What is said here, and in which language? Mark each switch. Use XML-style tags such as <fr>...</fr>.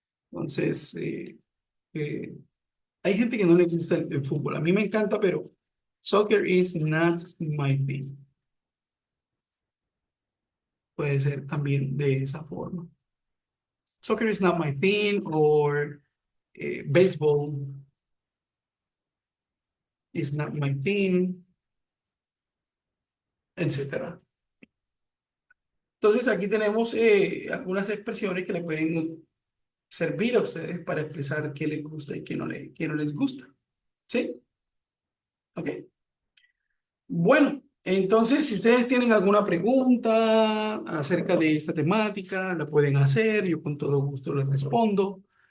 <es>Entonces, eh, hay gente que no le gusta el fútbol. A mí me encanta, pero</es> <en>soccer is not my thing.</en> <es>Puede ser también de esa forma.</es> <en>Soccer is not my thing, or baseball is not my thing, etcétera.</en> <es>Entonces, aquí tenemos algunas expresiones que le pueden servir a ustedes para expresar qué les gusta y qué no les gusta. ¿Sí? ¿Ok? Bueno, entonces, si ustedes tienen alguna pregunta acerca de esta temática, la pueden hacer, yo con todo gusto les respondo.</es>